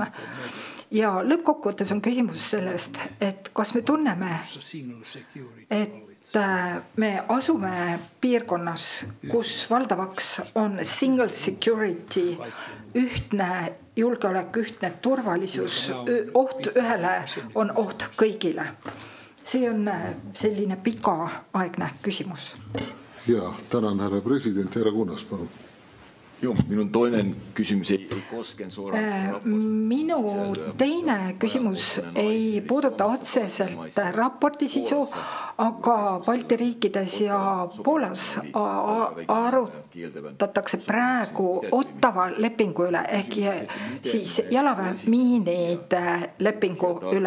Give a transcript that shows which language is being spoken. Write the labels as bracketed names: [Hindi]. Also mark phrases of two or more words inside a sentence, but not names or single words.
[Estonian] Ja lõppkokkuvõttes on küsimus sellest, et kas me tunneme, et me asume piirkonnas, kus valdavaks on [English] single security, [Estonian] ühtne julgeolek, ühtne turvalisus, oht ühele on oht kõigile. See on selline pikaaegne küsimus. Ja, tänan härra president, härra Kunnas, palun. [Finnish] Joo, minun toinen kysymys ei kosken suoraan. [Estonian] Minu teine küsimus ei puuduta otseselt raporti sisu, aga Balti riikides ja Poolas arutatakse praegu Ottawa lepingu üle ehk siis jalaväemiinide lepingu üle.